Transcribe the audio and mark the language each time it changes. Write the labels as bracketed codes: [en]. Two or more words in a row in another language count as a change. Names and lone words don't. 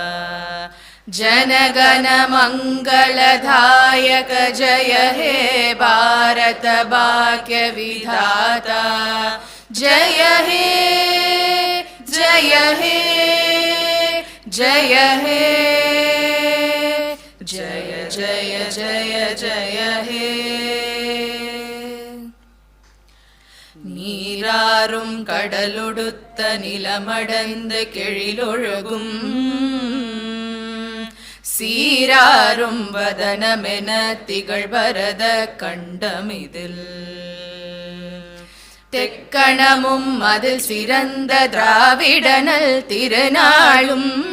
[bn] জনগণ মঙ্গলদায়ক জয় হে ভারত ভাগ্য বিধাতা। জয় হে জয় হে জয় হে, জয় জয় জয় জয় হে। [ta] நீராறும் கடலுடுத்த நிலமடந்து கெழிலொழுகும், சீராறும் வதனமென திகழ்வரத கண்டமிதில், தெக்கணமும் அதில் சிறந்த திராவிடனல் திருநாளும்,